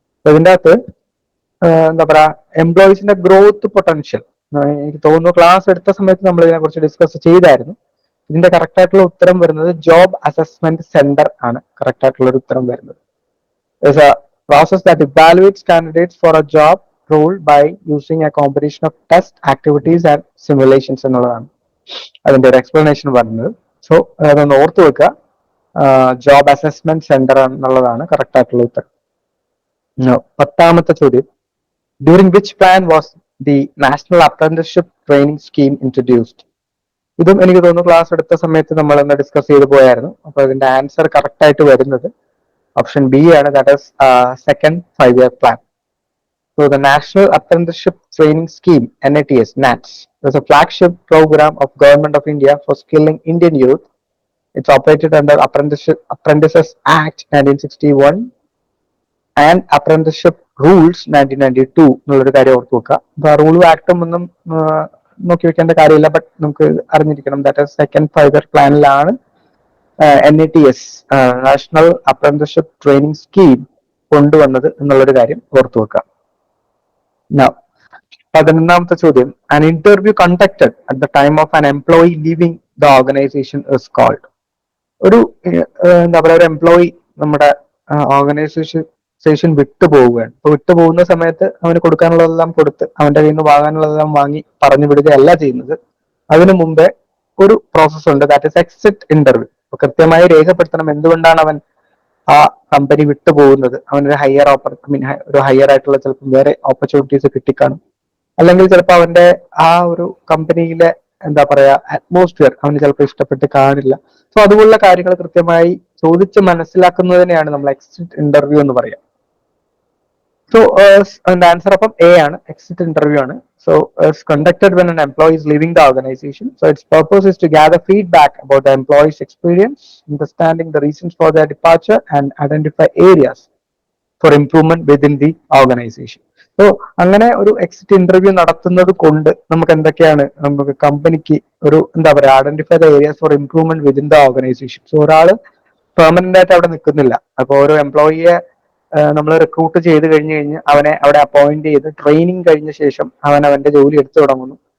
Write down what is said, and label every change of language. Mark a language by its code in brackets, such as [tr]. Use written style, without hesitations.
[ml] ഇതിൻ്റെ അകത്ത് എന്താ പറയാ, എംപ്ലോയീസിന്റെ ഗ്രോത്ത് പൊട്ടൻഷ്യൽ എനിക്ക് തോന്നുന്നു ക്ലാസ് എടുത്ത സമയത്ത് നമ്മൾ ഇതിനെ കുറിച്ച് ഡിസ്കസ് ചെയ്തായിരുന്നു. ഇതിന്റെ കറക്റ്റ് ആയിട്ടുള്ള ഉത്തരം വരുന്നത് ജോബ് അസസ്മെന്റ് സെന്റർ ആണ് കറക്റ്റ് ആയിട്ടുള്ള ഒരു ഉത്തരം വരുന്നത്. [en] There's a process that evaluates candidates for a job role by using a combination of test activities and simulations [ml] എന്നുള്ളതാണ് അതിന്റെ ഒരു എക്സ്പ്ലനേഷൻ പറയുന്നത്. സോ അതൊന്ന് ഓർത്ത് വെക്കുക, ജോബ് അസസ്മെന്റ് സെന്റർ എന്നുള്ളതാണ് കറക്റ്റ് ആയിട്ടുള്ള ഉത്തരം. 10ാമത്തെ ചോദ്യം, [en] During which plan was the national apprenticeship training scheme introduced? [ml] ഇതും എനിക്ക് തോന്നുന്നു ക്ലാസ് എടുത്ത സമയത്ത് നമ്മൾ ഒന്ന് ഡിസ്കസ് ചെയ്ത് പോയായിരുന്നു. അപ്പൊ ഇതിന്റെ ആൻസർ കറക്റ്റ് ആയിട്ട് വരുന്നത് ഓപ്ഷൻ ബി ആണ്, that is second 5-year plan. [en] So the National Apprenticeship Training Scheme, NATS, NATS, is a flagship program of Government of India for skilling Indian youth. It's operated under Apprentices Act 1961 and Apprenticeship Rules 1992 [ml] എന്നുള്ളൊരു കാര്യം ഓർത്ത് വെക്കുക. അപ്പൊ ആ റൂളും ആക്ടും ഒന്നും നോക്കി വെക്കേണ്ട കാര്യമില്ല, ബട്ട് നമുക്ക് അറിഞ്ഞിരിക്കണം. That is second 5-year പ്ലാനിലാണ് NATS, national apprenticeship training scheme കൊണ്ടുവന്നത് എന്നുള്ളൊരു കാര്യം ഓർത്തു വെക്കാം. 11ാമത്തെ ചോദ്യം, [en] an interview conducted at the time of an employee leaving the organization is called. [ml] ഒരു എന്താ പറയുക, ഒരു എംപ്ലോയി നമ്മുടെ ഓർഗനൈസേഷൻ വിട്ടുപോവുകയാണ്. അപ്പൊ വിട്ടുപോകുന്ന സമയത്ത് അവന് കൊടുക്കാനുള്ളതെല്ലാം കൊടുത്ത് അവന്റെ കയ്യിൽ നിന്ന് വാങ്ങാനുള്ളതെല്ലാം വാങ്ങി പറഞ്ഞു വിടുകയല്ല ചെയ്യുന്നത്. അതിനു മുമ്പേ ഒരു പ്രോസസ് ഉണ്ട്, ദാറ്റ് ഇസ് എക്സിറ്റ് ഇന്റർവ്യൂ. കൃത്യമായി രേഖപ്പെടുത്തണം എന്തുകൊണ്ടാണ് അവൻ ആ കമ്പനി വിട്ടുപോകുന്നത്. അവനൊരു ഒരു ഹയർ ആയിട്ടുള്ള ചിലപ്പോൾ വേറെ ഓപ്പർച്യൂണിറ്റീസ് കിട്ടിക്കാണും, അല്ലെങ്കിൽ ചിലപ്പോൾ അവന്റെ ആ ഒരു കമ്പനിയിലെ എന്താ പറയാ അറ്റ്മോസ്ഫിയർ അവന് ചിലപ്പോൾ ഇഷ്ടപ്പെട്ട് കാണില്ല. സോ അതുപോലുള്ള കാര്യങ്ങൾ കൃത്യമായി ചോദിച്ച് മനസ്സിലാക്കുന്നതിനെയാണ് നമ്മൾ എക്സിറ്റ് ഇന്റർവ്യൂ എന്ന് പറയാം. സോ അതിന്റെ ആൻസർ അപ്പം എ ആണ്, എക്സിറ്റ് ഇന്റർവ്യൂ ആണ്. [en] So it's conducted when an employee is leaving the organization. So its purpose is to gather feedback about the employee's experience, understanding the reasons for their departure and identify areas for improvement within the organization. [ml] So അങ്ങനെ ഒരു exit interview നടത്തുന്നത് കൊണ്ട് നമുക്ക് എന്തൊക്കെയാണ്, നമുക്ക് കമ്പനിക്ക് ഒരു എന്താ പറയുക, [en] Identify the areas for improvement within the organization. [ml] So ഒരാള് പെർമനന്റ് ആയിട്ട് അവിടെ നിൽക്കുന്നില്ല. അപ്പോൾ ഒരു എംപ്ലോയിയെ നമ്മൾ റിക്രൂട്ട് ചെയ്ത് കഴിഞ്ഞ് അവനെ അവിടെ അപ്പോയിന്റ് ചെയ്ത് ട്രെയിനിങ് കഴിഞ്ഞ ശേഷം അവന്റെ ജോലി എടുത്തു തുടങ്ങുന്നു.